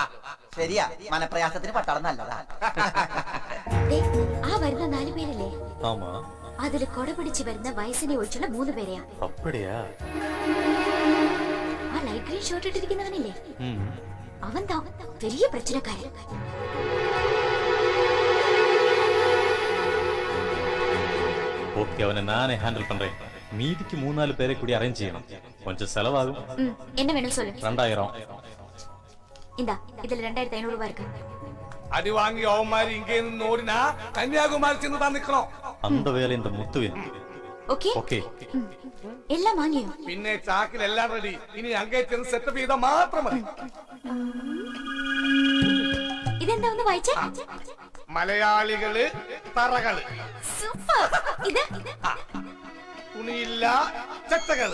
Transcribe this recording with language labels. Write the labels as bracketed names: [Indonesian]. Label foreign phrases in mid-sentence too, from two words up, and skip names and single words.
[Malayalam] ശരിയാ, മനപ്രയാസത്തിന് പട്ടാളം നല്ലതാ. ആ വരുന്ന 4 പേരല്ലേ? അതില് കൊട പിടിച്ച് വരുന്ന വയസ്സിനെ ഒഴിച്ചുള്ള 3 പേരെയാ. ആ [English] light green shirt [Malayalam] ഇട്ടിരിക്കുന്നവനില്ലേ, അവൻ താ വലിയ പ്രശ്നക്കാരൻ. [Tamil] ஓகே, அவனை நானே ஹேண்டில் பண்றேன். மீதிக்கு 3-4 பேரை கூடி அரேஞ்ச் செய்யணும். கொஞ்சம் செலவாகும். என்ன வேணும் சொல்லு. 2000. இந்தா, இதுல 2500 ரூபாய் இருக்கு. [Malayalam] അടി വാങ്ങി അവന്മാര് ഇങ്ങേ നിന്ന് ഓടിനാ കന്യാകുമാരി ചെന്ന് താൻ നിൽക്കണോ? [Tamil] அந்த வேலை இந்த முத்துவின். [Malayalam] ഓക്കേ [Tamil] ஓகே, [Malayalam] എല്ലാം വാങ്ങിയോ? പിന്നെ ചാക്കിൽ എല്ലാം റെഡി. ഇനി അങ്ങേ ചെന്ന് സെറ്റപ്പ് ചെയ്താൽ മാത്രം മതി. ഇതെന്താ ഒന്ന് വായിച്ചേ? മലയാളികള് തറകള്, സൂപ്പർ. ഇത് തുണിയില്ല ചട്ടകള്.